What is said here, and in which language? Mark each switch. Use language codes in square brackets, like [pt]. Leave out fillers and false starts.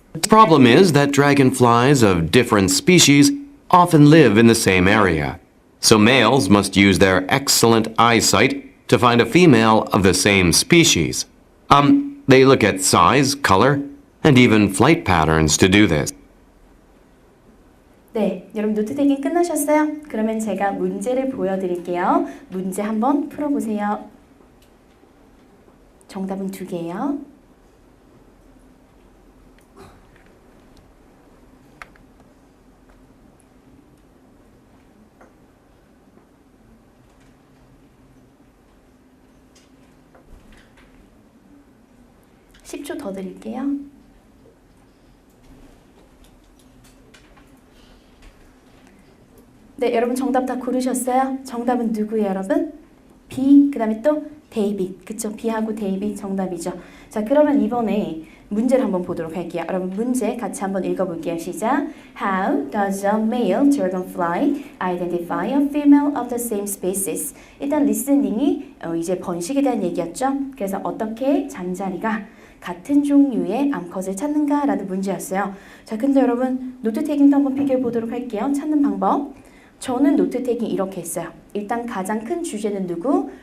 [en] The problem is that dragonflies of different species often live in the same area. So males must use their excellent eyesight to find a female of the same species. They look at size, color, and even flight patterns to do this. [ko] 네, 여러분 노트 테이킹 끝나셨어요? 그러면 제가 문제를 보여드릴게요. 문제 한번 풀어보세요. 정답은 2개예요. (10초) 더 드릴게요. 네, 여러분 정답 다 고르셨어요? 정답은 누구예요, 여러분? B, 그 다음에 또 데이빗, 그쵸? B하고 데이빗 정답이죠. 자, 그러면 이번에 문제를 한번 보도록 할게요. 여러분 문제 같이 한번 읽어볼게요. 시작! [en] How does a male dragonfly identify a female of the same species? [ko] 일단 리스닝이 이제 번식에 대한 얘기였죠. 그래서 어떻게 잠자리가 같은 종류의 암컷을 찾는가? 라는 문제였어요. 자, 근데 여러분 노트 테이킹도 한번 비교해 보도록 할게요. 찾는 방법. 저는 노트 테이킹 이렇게 했어요. 일단 가장 큰 주제는 누구?